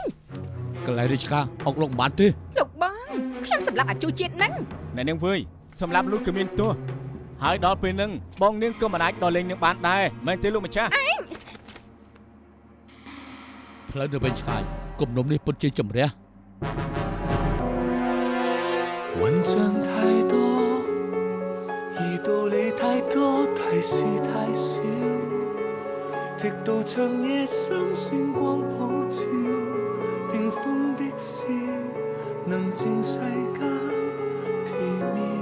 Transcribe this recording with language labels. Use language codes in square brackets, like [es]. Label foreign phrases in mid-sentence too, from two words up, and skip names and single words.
[km] កន្លែងរាជការអុកលោកបានទេ លោកបងខ្ញុំសម្លាប់អាជួជាតិហ្នឹង អ្នកនាងវើយសម្រាប់លោកក៏មានទោសហើយដល់ពេលហ្នឹងបងនាងក៏មិនអាចដល់លេងនឹងបានដែរមែនទេលោកម្ចាស់ ផ្លូវទៅវិញឆ្ងាយគំនុំនេះពិតជាជំរះ [zh] 混帳太多，而道理太多，提示太少，直到長夜深星光普照，冰封的笑，能證世間奇妙。